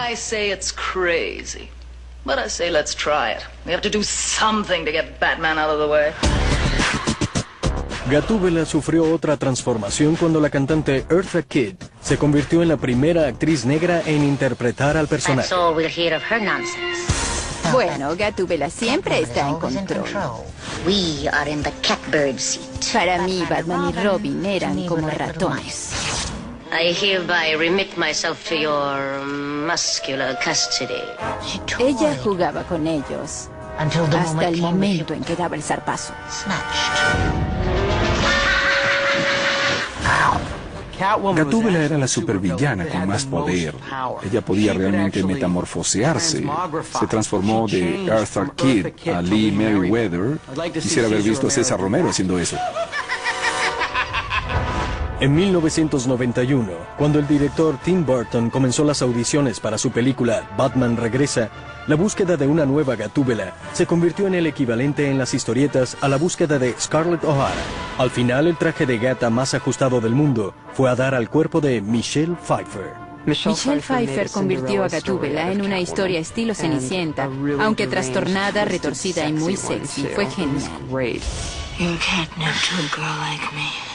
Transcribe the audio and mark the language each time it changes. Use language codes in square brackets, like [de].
[en] I say it's crazy, but I say let's try it. We have to do something to get Batman out of the way. [es] Gatúbela sufrió otra transformación cuando la cantante Eartha Kitt se convirtió en la primera actriz negra en interpretar al personaje. [en] That's all we'll hear of her nonsense. [es] Bueno, Gatúbela siempre está en control. [en] We are in the catbird seat. [es] Para mí, Batman y Robin eran como ratones. [en] I hereby remit myself to your muscular custody. [es] Ella jugaba con ellos hasta el momento en que daba el zarpazo. [en] Snatched. [es] Gatúbela era la supervillana con más poder. Ella podía realmente metamorfosearse. Se transformó de Eartha Kitt a Lee Meriwether. Quisiera haber visto a César Romero haciendo eso. En 1991, cuando el director Tim Burton comenzó las audiciones para su película Batman Regresa, la búsqueda de una nueva Gatúbela se convirtió en el equivalente en las historietas a la búsqueda de Scarlett O'Hara. Al final, el traje de gata más ajustado del mundo fue a dar al cuerpo de Michelle Pfeiffer. Michelle Pfeiffer convirtió a Gatúbela en una historia estilo Cenicienta, aunque trastornada, retorcida y muy sexy. Fue genial. [en] You can't know to a girl like me.